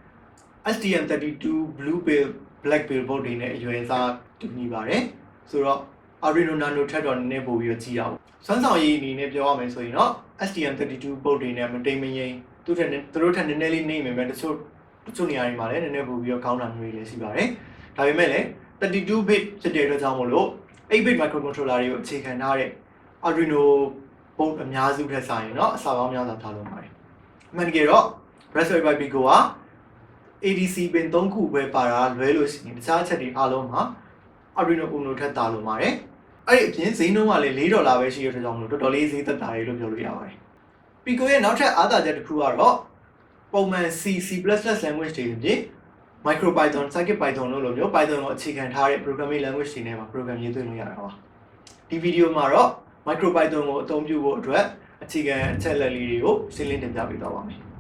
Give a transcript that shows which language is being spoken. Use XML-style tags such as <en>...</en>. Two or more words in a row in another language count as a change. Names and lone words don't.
<my>STM32 Blue Pill Black Pill board တွေနဲ့အရွယ်အစားတူညီပါတယ်ဆိုတော့ Arduino Nano ထက်တော့နည်းနည်းပိုပြီးတော့ကြီးအောင်စွမ်းဆောင်ရည်အနေနဲ့ပြောရမယ်ဆိုရင်တော့ STM32 board တွေနဲ့မတိမ်မငိမ်သူတို့ထက်နည်းနည်းလေးနှိမ့်မယ်ပဲတချို့နေရာ တွေမှာလည်းနည်းနည်းပိုပြီးတော့ကောင်းတာမျိုးတွေလည်းရှိပါတယ်ဒါပေမဲ့လည်း32 bit ဖြစ်တဲ့အတွက်ကြောင့်မို့လို့8</my> <en>bit microcontroller</en> <my>တွေကိုအခြေခံထားတဲ့ Arduino board အများစုထက်ဆိုင်ရင် တော့အစာပေါင်းများစွာထားလို့ပါတယ်အမှန်တကယ်တော့ Raspberry Pi Pico က</my> <en>ADC pin</en> <my>3ခုပဲပါတာလွဲလို့ရှိရင်တခြားအချက်တွေ အားလုံးမှာ Arduino Uno ထက်သာလို့ပါတယ်အဲ့ဒီအပြင်ဈေးနှုန်းကလည်း$4ပဲရှိတဲ့အတွက်ကြောင့်မို့လို့တော်တော်လေးဈေးသက်သာတယ်လို့ပြောလို့ရပါတယ် Pico ရဲ့နောက်ထပ်အားသာချက်တစ်ခုကတော့ပုံမှန် C++ language တွေအပြင် MicroPython, CircuitPython လို့လိုမျိုး Python ကိုအခြေခံထားတဲ့</my> <en>programming language</en> <my>တွေနဲ့မှာ program ရေးသွင်းလို့ရတာပါဒီဗီဒီယိုမှာတော့ MicroPython ကိုအသုံးပြုဖို့အတွက်အခြေခံအချက်လက်လေးတွေကိုရှင်းလင်းတင်ပြပေးသွားပါမယ်</my>